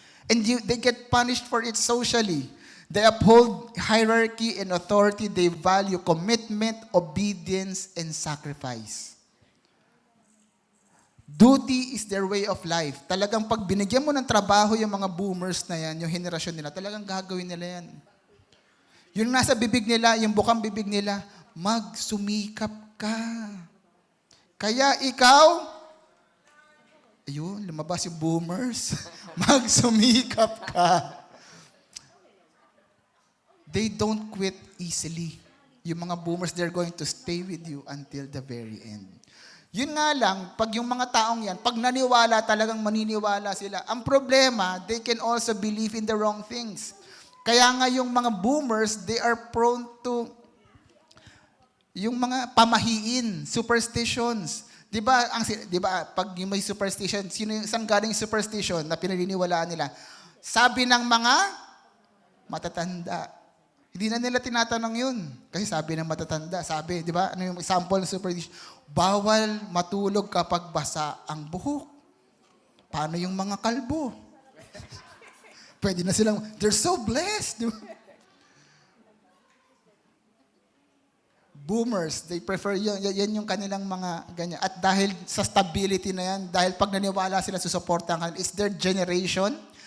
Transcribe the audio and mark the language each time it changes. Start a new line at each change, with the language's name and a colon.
English: And they get punished for it socially. They uphold hierarchy and authority. They value commitment, obedience, and sacrifice. Duty is their way of life.
Filipino: Talagang pag binigyan mo ng trabaho yung mga boomers na yan, yung henerasyon nila, talagang gagawin nila yan. Yung nasa bibig nila, yung bukang bibig nila, magsumikap ka. Kaya ikaw, ayun, lumabas yung boomers, magsumikap ka.
English: They don't quit easily.
Filipino: Yung mga
English: boomers, they're going to stay with you until the very end.
Filipino: Yun nga lang, pag yung mga taong yan, pag naniwala, talagang maniniwala sila. Ang problema,
English: they can also believe in the wrong things.
Filipino: Kaya nga yung mga boomers,
English: they are prone to
Filipino: yung mga pamahiin, superstitions. Di ba, pag yung may superstition, saan galing yung superstition na pinaniniwalaan nila? Sabi ng mga matatanda. Hindi na nila tinatanong yun. Kasi sabi ng matatanda, di ba, ano yung example ng superstition? Bawal matulog kapag basa ang buhok. Paano yung mga kalbo? Pwede na silang,
English: they're so blessed. Boomers, they prefer
Filipino: yan yung kanilang mga ganyan. At dahil sa stability na yan, dahil pag naniwala sila susuportahan kanila,
English: it's their generation